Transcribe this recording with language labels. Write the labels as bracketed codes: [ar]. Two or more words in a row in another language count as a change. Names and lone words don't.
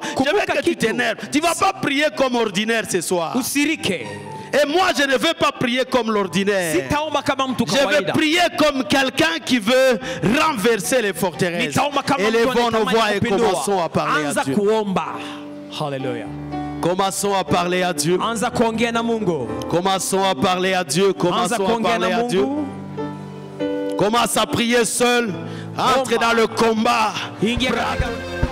[fr] Je veux [sw] Kumbuka [fr] que tu [sw] kitu. [fr] t'énerves. Tu ne vas pas prier comme ordinaire ce soir. [sw] Usirike. [fr] Et moi, je ne veux pas prier comme l'ordinaire. [sw] Sitaomba kama mtu [fr] Je veux [sw] kawaida. [fr] prier comme quelqu'un qui veut renverser les forteresses. [sw] Nitaomba kama mtu [fr] Élevons nos [sw] anayetamani [fr] voix et [sw] kupindua. [fr] commençons à parler à [sw] Anza [fr] Dieu. [sw] kuomba. Hallelujah. [fr] Commençons à parler à Dieu. [sw] Anza kuongea na Mungu. [fr] Commençons à parler à Dieu. [sw] Anza [fr] Commençons à [sw] kuongea [fr] parler [sw] na [fr] à Dieu. [sw] Mungu. [fr] Commence à prier seul. Entre [sw] Omba. [fr] dans le combat. [sw] Ingia katika